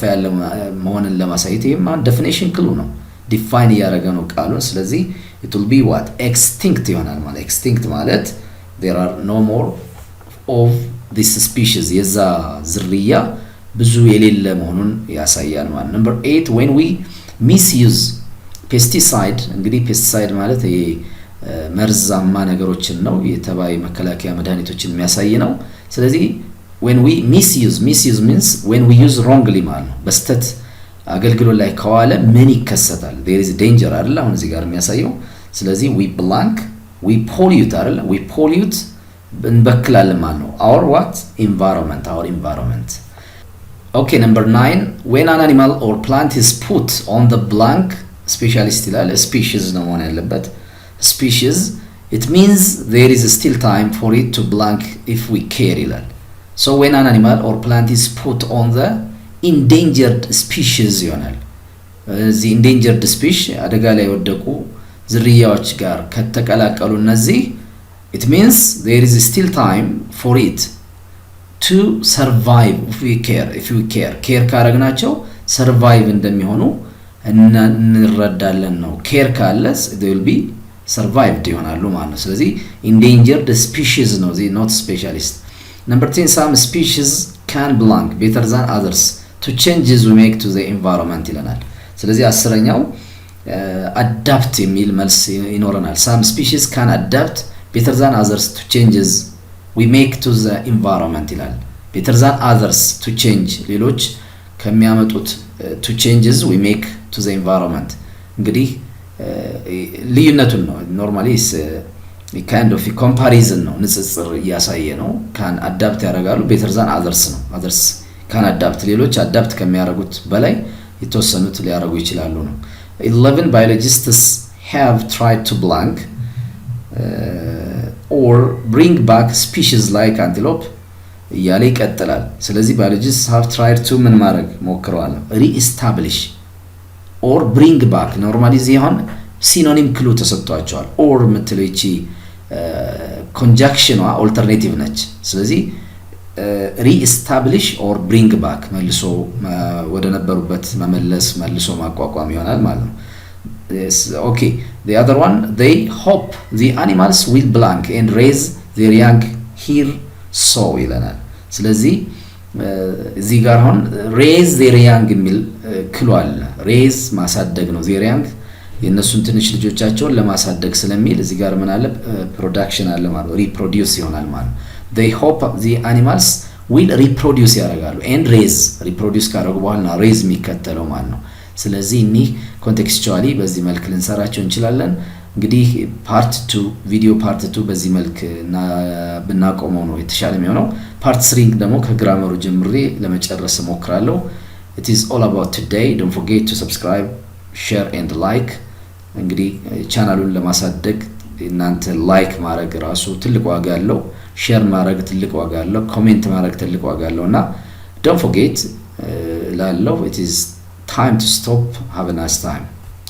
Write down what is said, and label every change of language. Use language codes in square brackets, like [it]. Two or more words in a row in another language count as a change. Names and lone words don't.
[am] ያለ መሆንን ለማሳየት ይሄማ ዴፊኒሽን ክሉ ነው ዲፋይን ያደረገ ነው ቃሉን ስለዚህ [en] it will be what extinct [am] ይሆናል ማለት extinct ማለት [en] there are no more of this species [am] የዛ ዝርያ ብዙ የሌለ መሆኑን ያሳያል ማለት [en] number 8 when we misuse pesticide [am] እንግዲህ pesticide ማለት ይሄ መርዛማ ነገሮችን ነው የተባይ መከላከያ መድኃኒቶችን የሚያሳይ ነው ስለዚህ [en] when we misuse means when we use wrongly [am] ማለት ነው በስተት አገልግሎት ላይ ከዋለ ምን ይከሰታል [en] there is [am] danger አይደል አሁን እዚህ ጋር የሚያሳየው ስለዚህ [en] we blank we pollute [am] አይደል [en] we pollute [am] እንበክላለን ማለት ነው [en] our what environment okay number 9 when an animal or plant is put on the blank specialist ይላል species [am] ነው መሆን ያለበት [en] species it means there is still time for it to blank if we care ይላል so when an animal or plant is put on the endangered species ይሆናል the endangered species [am] አደጋ ላይ ወደቁ ዝርያዎች ጋር ከተቀላቀሉ እነዚህ [en] it means there is still time for it to survive if we care ካረግናቸው survive እንደሚሆኑ [am] እንረዳለን ነው care ካለስ [en] they will be survived [am] ይሆናሉ ማለት ነው ስለዚህ [en] endangered species [am] ነው [en] the not specialist number 10 some species can belong better than others to changes we make to the environment [am] ይለናል ስለዚህ አስረኛው [en] adapt [am] የሚል መልስ ይኖረናል [en] some species can adapt better than others to changes we make to the environment ይላል better than others to change [am] ሌሎች ከሚያመጡት [en] to changes we make to the environment እንግዲህ [am] ልዩነቱን ነው [en] normally is a kind of a comparison [am] ነው ንጽጽር ያሳየ ነው [en] can adapt [am] ያደርጋሉ [en] better than others [am] ነው [en] others can adapt [am] ሌሎች adapt ከሚያደርጉት በላይ የተወሰኑት ሊያደርጉ ይችላሉ ነው [en] 11 biologists have tried to blank or bring back species like antelope [am] ያለ ይቀጥላል ስለዚህ [en] biologists have tried to [am] ምን ማድረግ ሞክረዋል [en] reestablish or bring back [am] normally ዚሆን [en] synonym clue [am] ተሰጥቷቸዋል or ምትለይቺ conjunction alternative ነች ስለዚህ [en] reestablish or bring back [am] መልሶ ወደ ነበሩበት መመለስ መልሶ ማቋቋም ይሆናል ማለት ነው [en] okay the other one they hope the animals will blank and raise their young here so [am] ይለናል ስለዚህ እዚህ ጋር አሁን [en] raise their young [am] የሚል ክሉ አለ [en] raise [am] ማሳደግ ነው [en] their young የነሱን [am] ትንሽ ልጆቻቸውን ለማሳደግ ስለሚል እዚህ ጋር ምን አለ production አለ ማለት reproduce ይሆናል ማለት [en] they hope the animals will reproduce [am] ያደርጋሉ [en] and raise [am] reproduce ካደረጉ በኋላ raise የሚከተለው ማለት ነው ስለዚህ እኒ contextually በዚህ መልክ ልንሰራቸው እንችላለን እንግዲህ part 2 ቪዲዮ part 2 በዚህ መልክ ብናቆመው ነው የተሻለ የሚሆነው part 3 ደግሞ ከግራመሩ ጀምሬ ለመጨረስ ሞክራለሁ [en] it is all about today don't forget to subscribe share and like [am] እንግዲህ ቻናሉን ለማሳደግ እናንተ ላይክ ማድረግ ራሱ ትልቅ ዋጋ አለው ሼር ማድረግ ትልቅ ዋጋ አለው ኮሜንት ማድረግ ትልቅ ዋጋ አለውና [en] don't forget [am] ላለው [en] it is time to stop have a nice time